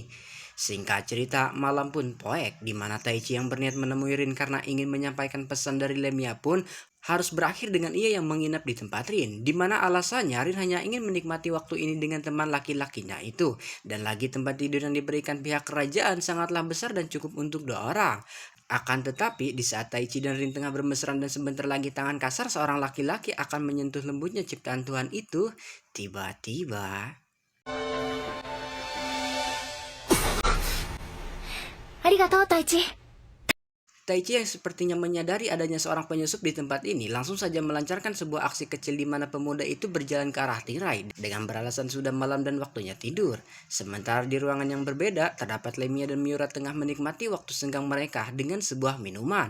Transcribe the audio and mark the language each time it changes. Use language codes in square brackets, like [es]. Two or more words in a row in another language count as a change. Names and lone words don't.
[id] Singkat cerita, malam pun poek, di mana Taichi yang berniat menemui Rin karena ingin menyampaikan pesan dari Lemia pun harus berakhir dengan ia yang menginap di tempat Rin, di mana alasannya Rin hanya ingin menikmati waktu ini dengan teman laki-lakinya itu, dan lagi tempat tidur yang diberikan pihak kerajaan sangatlah besar dan cukup untuk dua orang. Akan tetapi, di saat Taichi dan Rin tengah bermesraan dan sebentar lagi tangan kasar seorang laki-laki akan menyentuh lembutnya ciptaan Tuhan itu, tiba-tiba [ja] ありがとう、太一。 [id] Taichi yang sepertinya menyadari adanya seorang penyusup di tempat ini langsung saja melancarkan sebuah aksi kecil di mana pemuda itu berjalan ke arah tirai dengan beralasan sudah malam dan waktunya tidur. Sementara di ruangan yang berbeda, terdapat Lemia dan Miura tengah menikmati waktu senggang mereka dengan sebuah minuman.